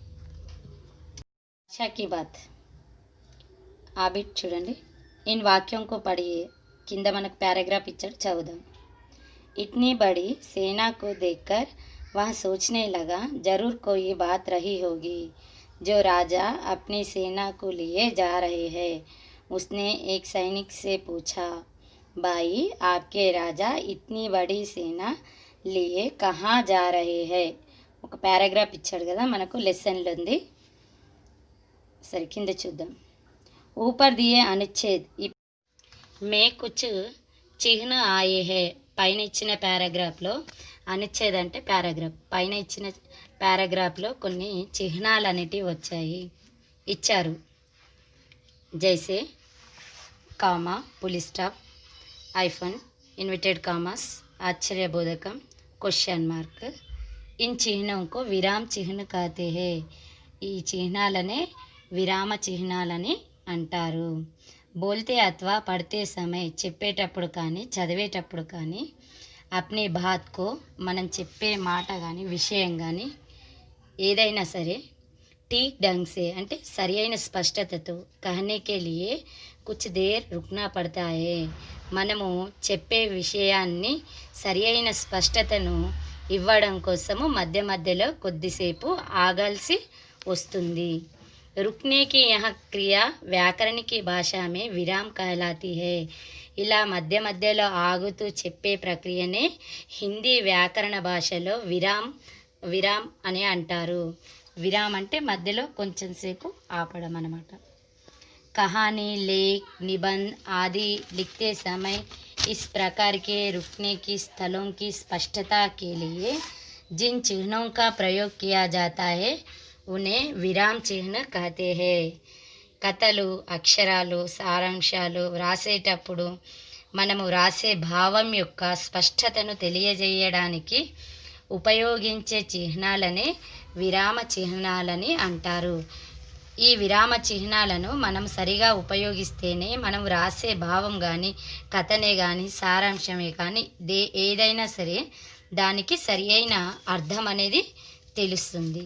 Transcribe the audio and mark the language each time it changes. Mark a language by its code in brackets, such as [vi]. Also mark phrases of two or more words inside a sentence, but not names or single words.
[hi] आशा की बात [te] ఆ బిట్ చూడండి. [hi] इन वाक्यम को पढ़िए. [te] కింద మనకు పారాగ్రాఫ్ ఇచ్చాడు, చదువుదాం. [hi] इतनी बड़ी सेना को देखकर वह सोचने लगा, जरूर कोई बात रही होगी जो राजा अपनी सेना को लिए जा रहे हैं. उसने एक सैनिक से पूछा, भाई आपके राजा इतनी बड़ी सेना लिए कहाँ जा रहे हैं? [te] ఒక పారాగ్రాఫ్ ఇచ్చాడు కదా మనకు, లెసన్లో ఉంది. సరే కింద చూద్దాం. [hi] ऊपर दिए अनुच्छेद में कुछ चिन्ह आए हैं. [te] పైన ఇచ్చిన పారాగ్రాఫ్లో, అనుచ్ఛేద్ అంటే పారాగ్రాఫ్, పైన ఇచ్చిన పారాగ్రాఫ్లో కొన్ని చిహ్నాలు అనేటివి ఇచ్చారు. జైసే కామా, పులి స్టాప్, ఐఫన్, ఇన్వర్టెడ్ కామాస్, ఆశ్చర్యబోధకం, క్వశ్చన్ మార్క్. [hi] इन चिह्नंकु विराम चिह्न कहते हैं. [te] ఈ చిహ్నాలనే విరామ చిహ్నాలని అంటారు. [hi] बोलते अथवा पढ़ते समय, [te] చెప్పేటప్పుడు కానీ చదివేటప్పుడు కానీ, [hi] अपनी बात को, [te] మనం చెప్పే మాట కానీ విషయం కానీ ఏదైనా సరే, [hi] ठीक ढंग से [te] అంటే సరి అయిన స్పష్టతతో, [hi] कहने के लिए कुछ देर रुकना पड़ता है. [te] మనము చెప్పే విషయాన్ని సరి అయిన స్పష్టతను ఇవ్వడం కోసము మధ్య మధ్యలో కొద్దిసేపు ఆగాల్సి వస్తుంది. [hi] रुकने की यह क्रिया व्याकरण की भाषा में विराम कहलाती है. [te] ఇలా మధ్య మధ్యలో ఆగుతూ చెప్పే ప్రక్రియనే హిందీ వ్యాకరణ భాషలో విరామ్ అని అంటారు. విరామ్ అంటే మధ్యలో కొంచెం సేపు ఆపడం అన్నమాట. [hi] कहानी, लेख, निबंध आदि लिखते समय इस प्रकार के रुकने की स्थलों की स्पष्टता के लिए जिन चिन्हों का प्रयोग किया जाता है उन्हें विराम चिन्ह कहते हैं. [te] కథలు, అక్షరాలు, సారాంశాలు వ్రాసేటప్పుడు మనము వ్రాసే భావం యొక్క స్పష్టతను తెలియజేయడానికి ఉపయోగించే చిహ్నాలనే విరామ చిహ్నాలని అంటారు. ఈ విరామ చిహ్నాలను మనం సరిగా ఉపయోగిస్తేనే మనం రాసే భావం కానీ, కథనే కానీ, సారాంశమే కానీ ఏదైనా సరే దానికి సరి అయిన అర్థం అనేది తెలుస్తుంది.